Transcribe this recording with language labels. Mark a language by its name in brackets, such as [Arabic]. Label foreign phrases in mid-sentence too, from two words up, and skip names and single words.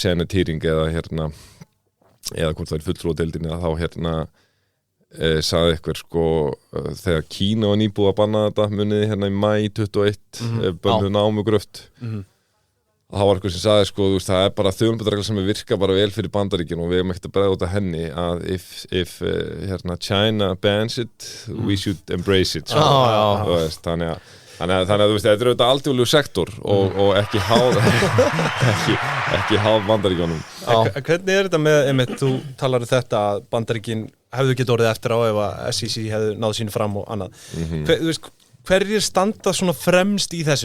[Icelandic] senatýring eða hvort það er fulltrúadeildinni að þá sagði eitthvað sko þegar Kína var nýbúið að banna þetta muniði í maí 21 bönnuð námugröft það var eitthvað sem sagði sko þú veist það er bara þjóðnbjörnregla sem virka bara vel fyrir Bandaríkin og við erum ekkert að bregða út af henni að [English] if China bans it we should embrace it [Icelandic] sko. Veist, þannig að þú veist þetta er auðvitað alþjóðlegur sektor og ekki háð Bandaríkjunum. Hvernig er þetta með þú talar þetta að Bandaríkin hefðu getið orðið eftir á ef að SEC hefðu náð sínu fram og annað. Þú veist hverjir standa svona fremst í þessu?